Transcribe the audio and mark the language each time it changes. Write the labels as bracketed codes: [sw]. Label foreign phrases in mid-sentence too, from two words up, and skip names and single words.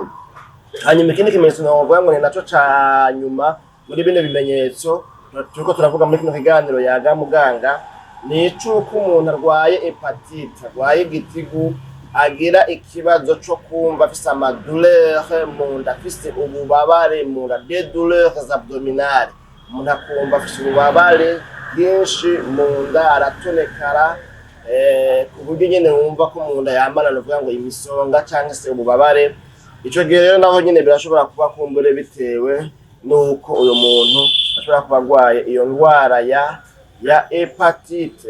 [rn] Hanyuma ikindi kimenyetso navuga ngo ni naco ca nyuma muri bino bimenyetso turiko turavuga muri kino kiganiro yaga muganga, ni icuko umuntu arwaye hepatite, arwaye igitigu, agira ikibazo co kumva afise amadouleur mu nda, afise ububabare mu nda, [fr] des douleurs abdominales, [rn] umuntu akumva afise ububabare bwinshi mu nda, aratonekara, ku buryo nyene wumva ko mu nda yambana novuga ngo imisonga canke se ububabare. Ico gihe rero naho nyene birashobora kuba kumbure bitewe nuko uyo muntu ashobora kuba agwaye iyo ndwara ya hepatite.